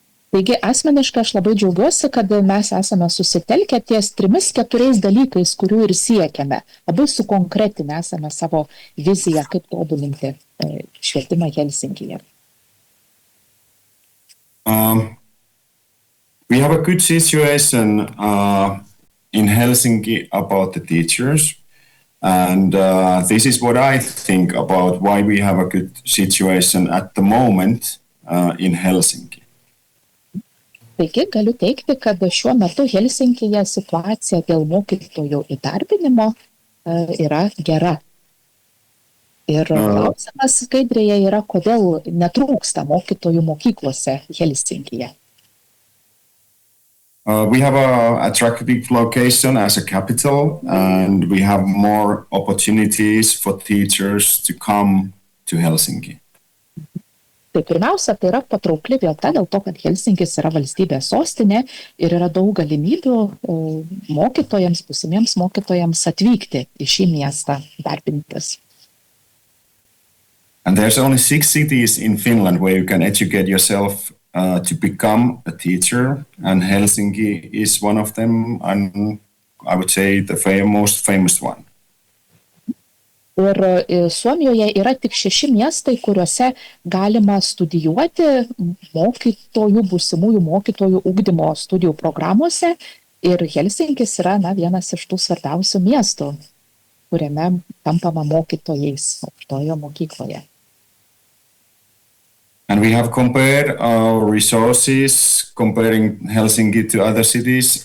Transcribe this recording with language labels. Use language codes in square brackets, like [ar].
[lt] Taigi asmeniškai aš labai džiaugiuosi, kad mes esame susitelkę ties 3-4 dalykais, kurių ir siekiame. Labai sukonkretinę esame savo viziją, kaip tobulinti švietimą Helsinkyje. [en] We have a good situation in Helsinki about the teachers. And this is what I think about why we have a good situation at the moment in Helsinki. [lt] Taigi galiu teikti, kad šiuo metu Helsinkyje situacija dėl mokytojų įdarbinimo yra gera. Ir klausimas skaidrėje yra, kodėl netrūksta mokytojų mokyklose Helsinkyje. [en] We have an attractive location as a capital, and we have more opportunities for teachers to come to Helsinki. [lt] Tai pirmiausia, tai yra patraukli vieta dėl to, kad Helsinkis yra valstybės sostinė ir yra daug galimybių mokytojams, būsimiems mokytojams atvykti į šį miestą darbintis. [en] And there's only 6 cities in Finland where you can educate yourself to become a teacher, and Helsinki is one of them, and I would say the most famous one. [lt] Ir Suomijoje yra tik 6 miestai, kuriuose galima studijuoti mokytojų, būsimųjų mokytojų ugdymo studijų programuose, ir Helsinkis yra vienas iš tų svarbiausių miestų, kuriame tampama mokytojais aukštojo mokykloje. [en] And we have compared our resources, comparing Helsinki to other cities.